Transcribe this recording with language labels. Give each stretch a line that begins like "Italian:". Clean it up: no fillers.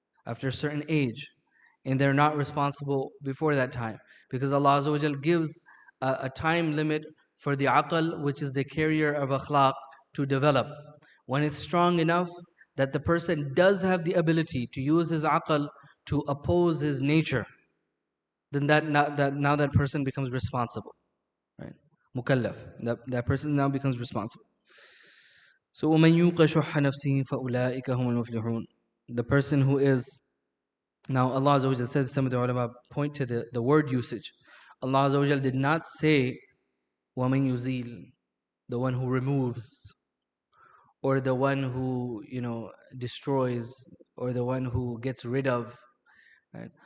English: After a certain age. And they're not responsible before that time, because Allah Azza wa Jal gives a time limit for the aql, which is the carrier of akhlaq, to develop. When it's strong enough that the person does have the ability to use his aql to oppose his nature, then now that person becomes responsible, right? Mukallaf. That person now becomes responsible.
Arabic: So وَمَنْ يُوقَ شُحَّ نَفْسِهِ فَأُولَٰئِكَ هُمُ الْمُفْلِحُونَ.
English: The person who is Now, Allah Azza wa Jal says, some of the ulama point to the word usage. Allah Azza wa Jal did not say,
Arabic: وَمَن يُزِيل,
English: the one who removes, or the one who, destroys, or the one who gets rid of. Right?